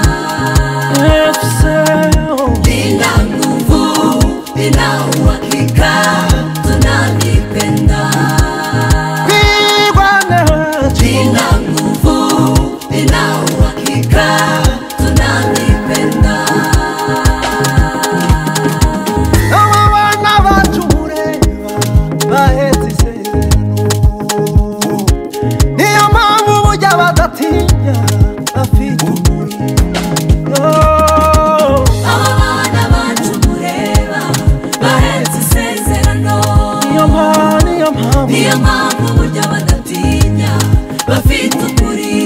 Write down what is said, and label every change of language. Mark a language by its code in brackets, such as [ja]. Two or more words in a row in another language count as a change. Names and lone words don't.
[sw] Lina nguvu, lina uhakika, tunalipenda. Lina nguvu, lina uhakika, tunalipenda. [rw] Abana bacu mureba bahetse isezerano, niyo mpamvu burya badatinya, bafite ukuri. Abana bacu mureba bahetse isezerano, niyo mpamvu burya badatinya, bafite ukuri.